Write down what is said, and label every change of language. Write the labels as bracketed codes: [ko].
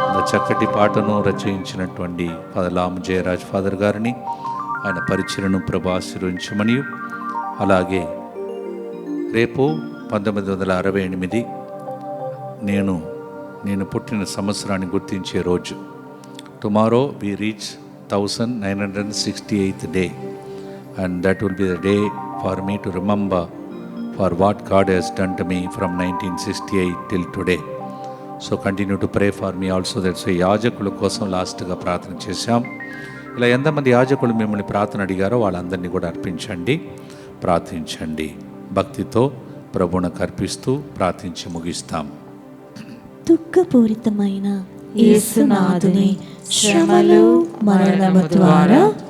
[te] చక్కటి పాటను రచయించినటువంటి father Jayaraj father గారిని, ఆయన పరిచయను ప్రభు ఆశీర్వదించమని, అలాగే రేపు 1968 నేను పుట్టిన సంవత్సరాన్ని గుర్తించే రోజు. [en] Tomorrow we reach 1968th day, and that will be the day for me to remember for what God has done to me from 1968 till today. So continue to pray for me also. That's why [te] యాజకుల కోసం లాస్ట్గా ప్రార్థన చేశాం. ఇలా ఎంతమంది యాజకులు మిమ్మల్ని ప్రార్థన అడిగారో వాళ్ళందరినీ కూడా అర్పించండి, ప్రార్థించండి. భక్తితో ప్రభువునకు అర్పిస్తూ ప్రార్థించి ముగిస్తాం. దుఃఖపూరితమైన యేసునాథుని శ్రమలు మరణము ద్వారా